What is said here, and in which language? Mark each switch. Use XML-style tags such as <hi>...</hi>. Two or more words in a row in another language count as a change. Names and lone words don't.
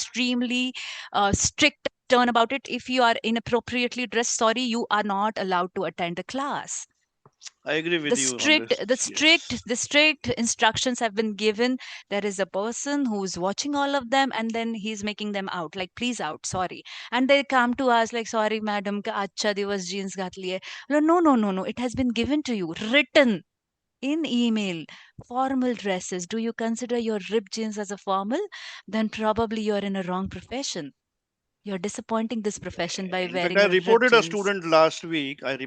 <en>We are extremely strict stern about it. If you are inappropriately dressed, sorry, you are not allowed to attend the class. I agree with you on this. The strict instructions have been given. There is a person who's watching all of them, and then he's making them out, like, please out, sorry. And they come to us like, sorry madam,</en> <mr>का आजचा दिवस जीन्स घातली है.</mr> <en>No, it has been given to you written in email. Formal dresses, do you consider your ripped jeans as a formal? Then probably you're in a wrong profession. You're disappointing this profession by In fact, wearing I a ripped reported a jeans. student last week.</en>